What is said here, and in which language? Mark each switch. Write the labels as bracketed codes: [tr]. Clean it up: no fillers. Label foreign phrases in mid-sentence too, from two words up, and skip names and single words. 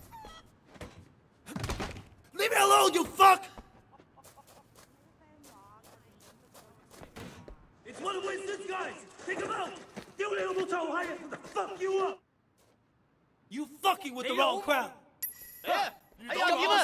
[en] 我。Leave me alone, you fuck! guys! Take him out! [yue] 屌你老母臭閪 ！ [en] Fuck you up! You fucking with the wrong crowd！ [yue] 哎呀，點啊？